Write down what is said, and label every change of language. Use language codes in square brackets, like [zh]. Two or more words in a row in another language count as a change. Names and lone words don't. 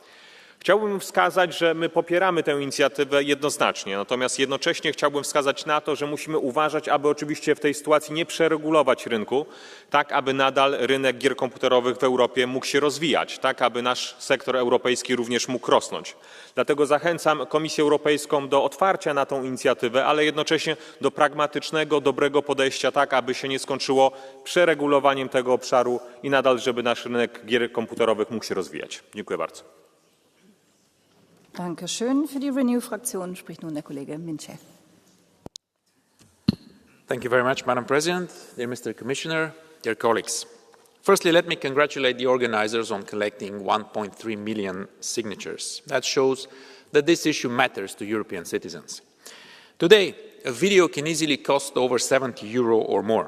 [pl] Chciałbym wskazać, że my popieramy tę inicjatywę jednoznacznie, natomiast jednocześnie chciałbym wskazać na to, że musimy uważać, aby oczywiście w tej sytuacji nie przeregulować rynku, tak aby nadal rynek gier komputerowych w Europie mógł się rozwijać, tak aby nasz sektor europejski również mógł rosnąć. Dlatego zachęcam Komisję Europejską do otwarcia na tę inicjatywę, ale jednocześnie do pragmatycznego, dobrego podejścia, tak aby się nie skończyło przeregulowaniem tego obszaru i nadal, żeby nasz rynek gier komputerowych mógł się rozwijać. Dziękuję bardzo. [de] Dankeschön. Für die Renew-Fraktion spricht nun der Kollege Minchev. [en] Thank you very much, Madam President, dear Mr. Commissioner, dear colleagues. Firstly, let me congratulate the organizers on collecting 1.3 million signatures. That shows that this issue matters to European citizens. Today, a video can easily cost over €70 or more.